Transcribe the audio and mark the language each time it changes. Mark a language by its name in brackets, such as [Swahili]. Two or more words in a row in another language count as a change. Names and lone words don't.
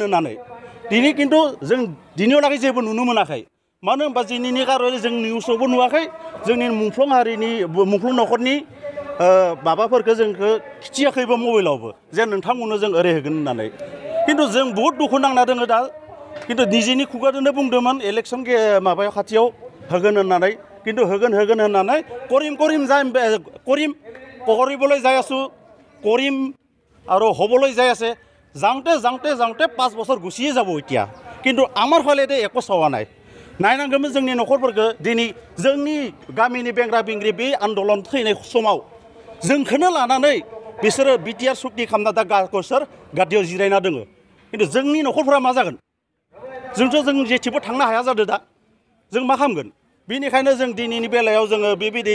[Bodo] होननानै दिनै खिन्थु जों दिनैहालागै जेबो नुनो मोनाखै मानो होनबा दिनैनि कारणे जों निउसावबो नुवाखै जोंनि मुंख्लं नखरनि माबाफोरखौ जोंखौ खिथियाखैबो मबाइलावबो जे नोंथांमोननो जों ओरै होगोन होननानै खिन्थु जों बहुद दुखु नांना दङ दा खिन्थु निजिनि खुगाजोंनो बुंदोंमोन इलेक्सन माबायाव खाथियाव होगोन होननानै खिन्थु होगोन होननानै [Assamese] কৰিবলৈ যাই আছো কৰিম আৰু হ'বলৈ যাই আছে যাওঁতে 5 বছৰ গুচিয়ে যাব এতিয়া কিন্তু আমাৰ ফালে একো চাৱা নাই [Bodo] नायनांगौमोन जोंनि नखरफोरखौ दिनै जोंनि गामिनि बेंग्रा बेंग्रि बे आन्दलन थैनाय समाव जोंखौनो लानानै बिसोरो बिटिआर सुक्ति खालामना दा गावसोर गादियाव जिरायना दङ खिन्थु जोंनि नखरफोरा मा जागोन जों जेथिबो थांनो हाया जादों दा जों मा खालामगोन बेनिखायनो जों दिनैनि बेलायाव जोङो बेबायदि